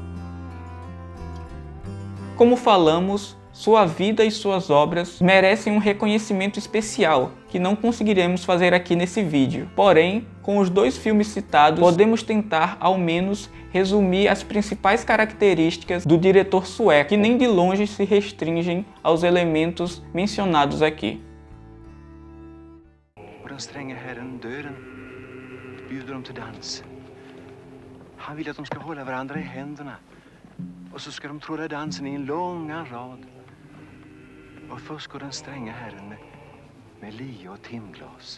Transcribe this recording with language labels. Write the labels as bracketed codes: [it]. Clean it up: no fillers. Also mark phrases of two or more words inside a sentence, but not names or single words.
[pt] Como falamos, sua vida e suas obras merecem um reconhecimento especial que não conseguiremos fazer aqui nesse vídeo. Porém, com os dois filmes citados, podemos tentar ao menos resumir as principais características do diretor sueco, que nem de longe se restringem aos elementos mencionados aqui. [sv] Den stränge herren döden bjuder dem till dans. Han vill att de ska hålla varandra i händerna. Och så ska de tråda dansen i en långa rad. Och först går den stränga herren med lie och timglas.